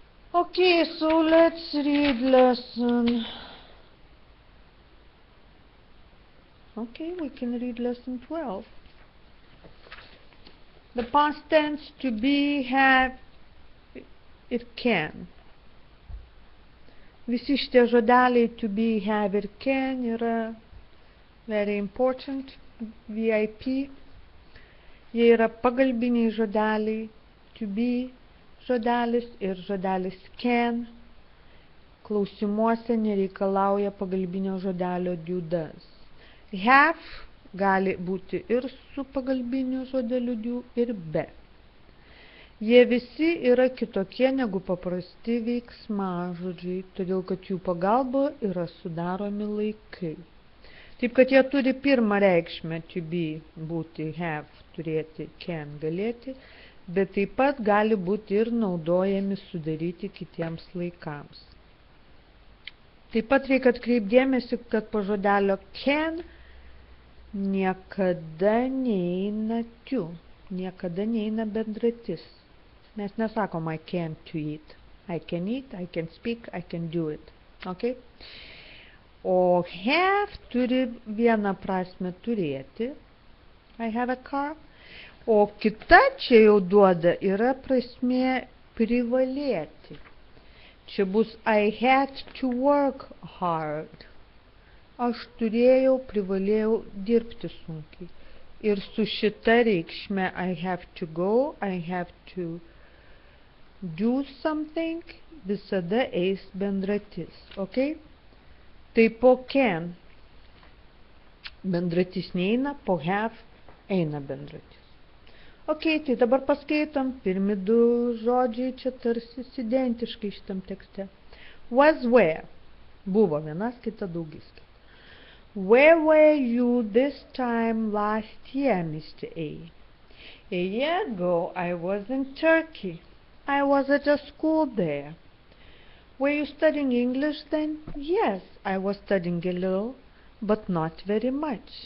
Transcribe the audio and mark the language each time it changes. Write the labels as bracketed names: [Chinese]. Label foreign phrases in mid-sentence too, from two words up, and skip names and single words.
[English] Okay, so let's read lesson. Okay, we can read lesson 12. The past tense to be, have, [Lithuanian] ir can. Visi šitie žodeliai [English] to be, have [Lithuanian] ir can yra [English] very important, [Lithuanian] VIP. Jie yra pagalbiniai žodeliai, [English] to be [Lithuanian] žodelis ir žodelis can. Klausimuose nereikalauja pagalbinio žodelio [English] do, does. [Lithuanian] Have gali būti ir su pagalbiniu žodeliu do ir be. Jie visi yra kitokie negu paprasti veiksmažodžiai, todėl kad jų pagalba yra sudaromi laikai. Taip kad jie turi pirmą reikšmę [English] to be, [Lithuanian] būti, have, turėti, can, galėti, bet taip pat gali būti ir naudojami sudaryti kitiems laikams. Taip pat reikia atkreipdėmėsi, kad po žodelio can niekada neina to, niekada neina bendratis. Mes nesakom [English] I can't to eat. I can eat, I can speak, I can do it. [Lithuanian] Okay? O have turi vieną prasme turėti. [English] I have a car. [Lithuanian] O kita čia jau duoda yra prasmė privalėti. Čia bus [English] I had to work hard. [Lithuanian] Aš turėjau, privalėjau dirbti sunkiai. Ir su šita reikšme [English] I have to go, I have to do something, [Lithuanian] visada eis bendratis, ok? Tai po can bendratis neina, po have eina bendratis. Ok, tai dabar paskaitom, pirmi du žodžiai čia tarsi identiškai šitam tekste. [English] Was where, [Lithuanian] buvo vienas kita daugiskaita. [English] Where were you this time last year, Mr. A? A year ago I was in Turkey. I was at a school there. Were you studying English then? Yes, I was studying a little, but not very much.